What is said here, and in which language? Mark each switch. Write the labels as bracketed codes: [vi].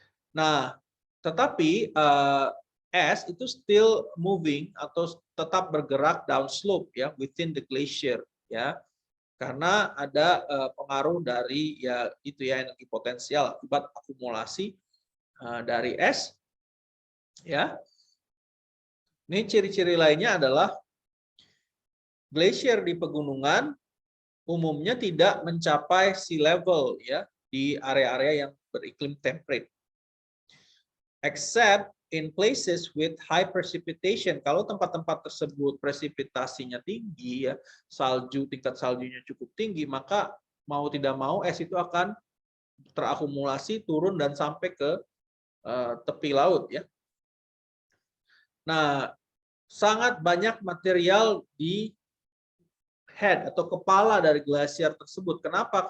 [id] Nah, tetapi es itu [en] still moving [id] atau tetap bergerak downslope ya, [en] within the glacier [id] ya, karena ada pengaruh dari ya itu ya, energi potensial akibat akumulasi dari es ya. Ini ciri-ciri lainnya adalah Glasier di pegunungan umumnya tidak mencapai sea level ya di area-area yang beriklim temperate. [en] Except in places with high precipitation. [id] Kalau tempat-tempat tersebut presipitasinya tinggi ya, tingkat saljunya cukup tinggi, maka mau tidak mau es itu akan terakumulasi turun dan sampai ke tepi laut ya. Nah, sangat banyak material di head atau kepala dari glasier tersebut. Kenapa?